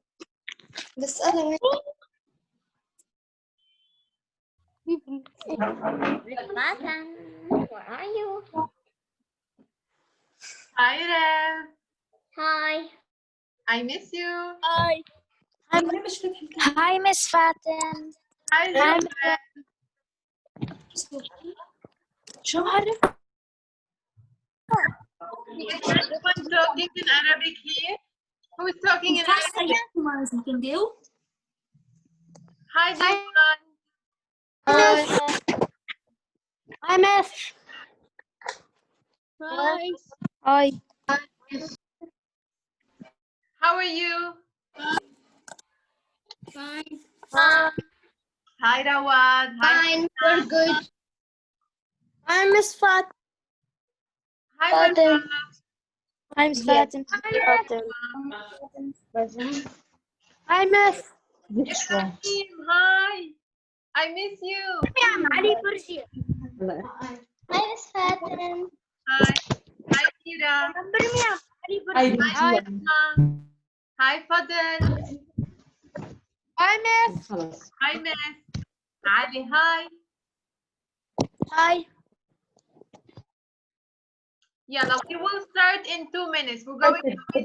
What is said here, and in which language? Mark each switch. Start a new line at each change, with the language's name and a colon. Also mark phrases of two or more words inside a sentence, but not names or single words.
Arabic: بس أنا وين؟
English: Where are you? Hi, Rev. Hi. I miss you. Hi. Hi, Miss Fatin. Hi, Hi. Zoe.
Arabic: شو هذا؟
English: Is everyone talking in Arabic here? Who is talking in Arabic? Hi, Jason. Hi, Miss. Hi. Hi. How are you? Fine. Hi, Rawad. Hi, Fine, we're good. Hi, Miss Fatin. Hi, Fatin. Barra. Hi, Miss Fatin. Hi, Miss. Ibrahim, hi. I miss you.
Arabic: علي برجي.
English: Hi, Miss Fatin. Hi. Hi, Kira.
Arabic: علي برجي.
English: Hi, Fatima. Hi, Fadel. Hi, Miss. Hi, Miss. Ali, hi. Hi. Yeah, now we will start in 2 minutes. We're going to